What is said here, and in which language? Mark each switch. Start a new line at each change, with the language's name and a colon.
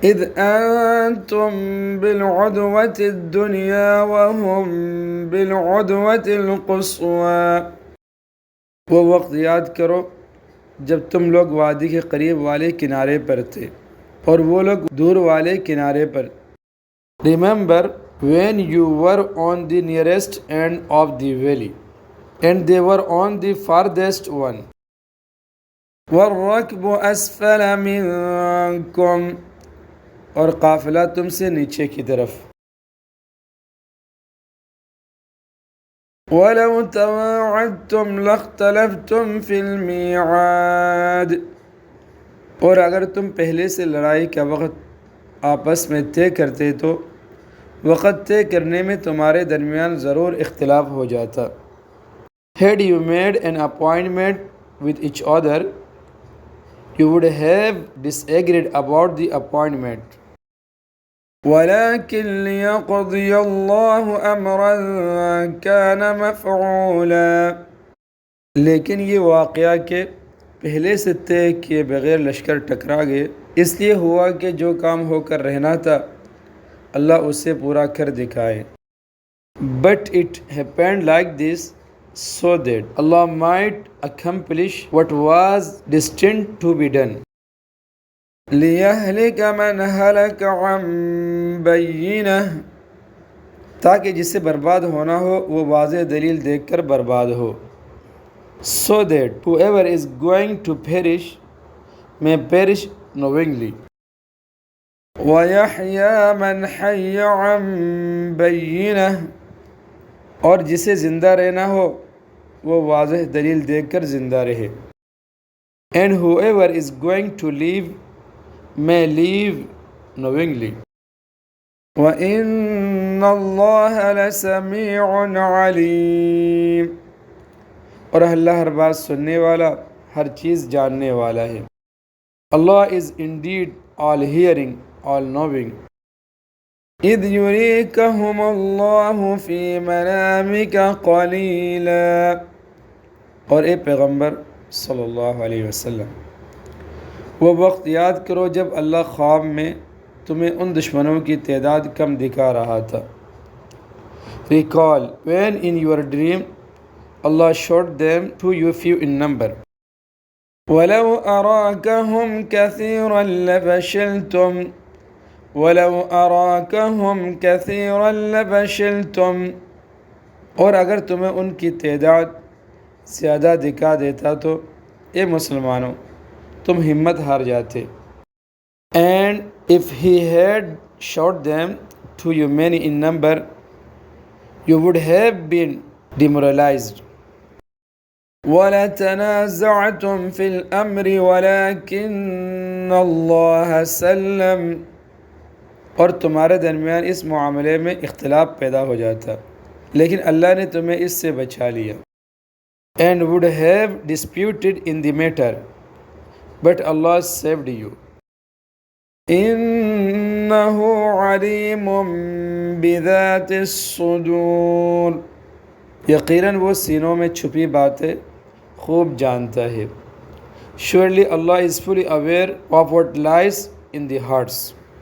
Arabic: إذ أنتم بالعدوة الدنيا وهم بالعدوة القصوى.
Urdu: وہ وقت یاد کرو جب تم لوگ وادی کے قریب والے کنارے پر تھے اور وہ لوگ دور والے کنارے پر.
English: Remember when you were on the nearest end of the valley and they were on the farthest one.
Arabic: وَالرَّكْبُ أَسْفَلَ مِنْكُمْ
Urdu: اور قافلہ تم سے نیچے کی طرف.
Arabic: وَلَوْ تَوَاعَدْتُمْ لَاخْتَلَفْتُمْ فِي الْمِيعَادِ
Urdu: اور اگر تم پہلے سے لڑائی کا وقت آپس میں طے کرتے تو وقت طے کرنے میں تمہارے درمیان ضرور اختلاف ہو جاتا.
English: Had you made an appointment with each other, you would have disagreed about the appointment.
Arabic: وَلَكِنْ لِيَقْضِيَ اللَّهُ أَمْرًا كَانَ مَفْعُولًا
Urdu: لیکن یہ واقعہ کہ پہلے سے طے کیے بغیر لشکر ٹکرا گئے اس لیے ہوا کہ جو کام ہو کر رہنا تھا اللہ اسے پورا کر دکھائے.
English: But it happened like this so that Allah might accomplish what was destined to be done.
Arabic: لِيَهْلِكَ مَنْ هَلَكَ عَنْ بَيِّنَةٍ
Urdu: تاکہ جسے برباد ہونا ہو وہ واضح دلیل دیکھ کر برباد ہو.
English: So that whoever is going to perish may perish knowingly.
Arabic: وَيَحْيَى مَنْ حَيَّ عَنْ بَيِّنَةٍ
Urdu: اور جسے زندہ رہنا ہو وہ واضح دلیل دیکھ کر زندہ رہے.
English: And whoever is going to live may live knowingly.
Arabic: وَإِنَّ اللَّهَ لَسَمِيعٌ عَلِيمٌ
Urdu: اور اللہ ہر بات سننے والا ہر چیز جاننے والا ہے.
English: Allah is indeed all hearing, all knowing.
Arabic: إِذْ يُرِيكَهُمُ اللَّهُ فِي مَنَامِكَ قَلِيلًا
Urdu: اور اے پیغمبر صلی اللہ علیہ وسلم وہ وقت یاد کرو جب اللہ خواب میں تمہیں ان دشمنوں کی تعداد کم دکھا رہا تھا.
English: Recall when in your dream Allah showed them to you few in number.
Arabic: وَلَوْ أَرَاكَهُمْ كَثِيرًا لَفَشِلْتُمْ
Urdu: وَلَوْ أَرَاكَهُمْ كَثِيرًا لَفَشِلْتُمْ اور اگر تمہیں ان کی تعداد زیادہ دکھا دیتا تو اے مسلمانوں تم ہمت ہار جاتے.
English: And if he had showed them to you many in number, you would have been demoralized.
Arabic: وَلَتَنَازَعْتُمْ فِي الْأَمْرِ وَلَكِنَّ اللَّهَ سَلَّمَ
Urdu: اور تمہارے درمیان اس معاملے میں اختلاف پیدا ہو جاتا لیکن اللہ نے تمہیں اس سے بچا لیا.
English: And would have disputed in the matter, but Allah saved you.
Arabic: إِنَّهُ عَلِيمٌ بِذَاتِ الصُّدُورِ
Urdu: یقیناً وہ سینوں میں چھپی باتیں خوب جانتا ہے.
English: Surely Allah is fully aware of what lies in the hearts.